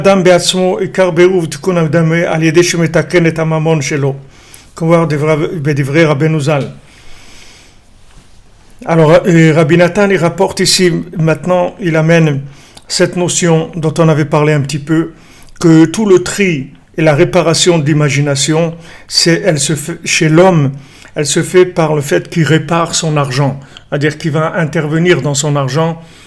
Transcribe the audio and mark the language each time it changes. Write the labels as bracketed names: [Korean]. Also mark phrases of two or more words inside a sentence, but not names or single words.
[Hebrew] אדם בעצמו עיקר בירור ותיקון האדם על ידי שמתקן את הממון שלו, כבר בדברי רבנו ז"ל. [French] Alors, Rabbi Nathan, il rapporte ici, maintenant, il amène cette notion dont on avait parlé un petit peu, que tout le tri et la réparation de l'imagination, elle se fait, chez l'homme, elle se fait par le fait qu'il répare son argent, c'est-à-dire qu'il va intervenir dans son argent